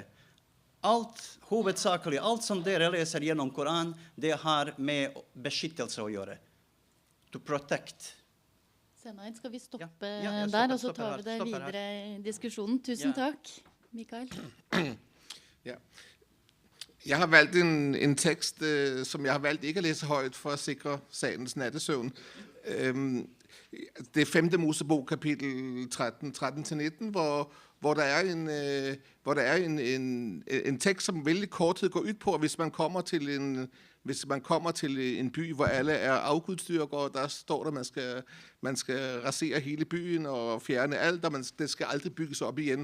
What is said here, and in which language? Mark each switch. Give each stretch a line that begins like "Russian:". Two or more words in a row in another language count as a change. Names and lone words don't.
Norwegian: Hovedsakelig, alt som dere leser gjennom Koran, det har med beskyttelse å gjøre.
English: To protect.
Norwegian: Senaid, skal vi stoppe der, og så tar vi det videre i diskusjonen. Tusen takk, Mikael.
Danish: Ja. Jeg har valgt en tekst, som jeg har valgt ikke at læse højt for at sikre salens nattesøvn. Det er 5. Mosebog, kapitel 13-19, hvor der er en tekst, som veldig korthed går ut på, at hvis man kommer til en by, hvor alle er afgudstyrkere, der står der, man skal rasere hele byen og fjerne alt, og det skal aldrig bygges op igen.